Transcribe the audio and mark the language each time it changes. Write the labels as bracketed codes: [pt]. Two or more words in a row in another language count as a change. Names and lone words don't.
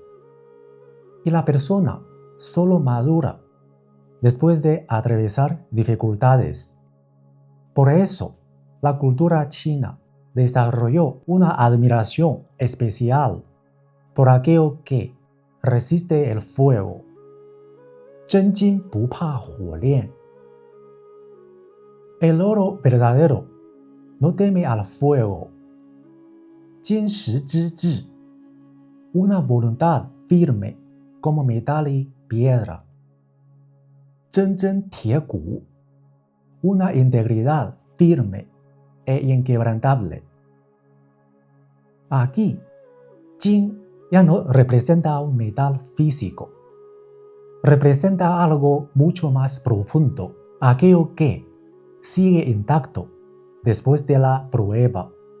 [es] Y la persona solo madura después de atravesar dificultades. Por eso, la cultura china desarrolló una admiración especial por aquello que resiste el fuego. [zh] 真金不怕火炼. [es] El oro verdadero no teme al fuego. [zh] 金石之志, [es] una voluntad firme como metal y piedra. [zh] 真真铁骨, [es] una integridad firme e inquebrantable. Aquí, Jin ya no representa un metal físico. Representa algo mucho más profundo, aquello que sigue intacto después de la prueba.